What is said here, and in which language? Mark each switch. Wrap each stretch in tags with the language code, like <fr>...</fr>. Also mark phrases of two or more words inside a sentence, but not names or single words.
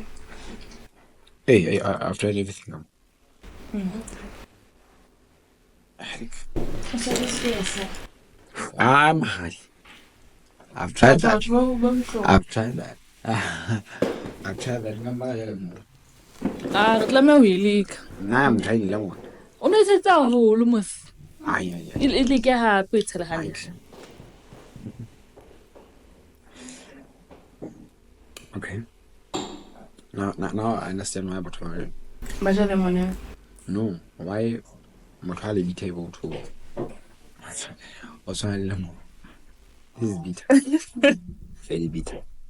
<en>Hey, I've tried everything. I'm high. I've tried that. I've tried that. I've tried that.</en> <st>Re tlameha ho e leka.</st> <en>Now I'm trying that one.</en> <st>O ne setsa haholo mos.</st> <en>Aye.</en> <st>E leke hape e tshela hantle.</st> <en>Okay. Now I understand why Botwale. No, why Botwale be able to also this is bitter. Very bitter.</en>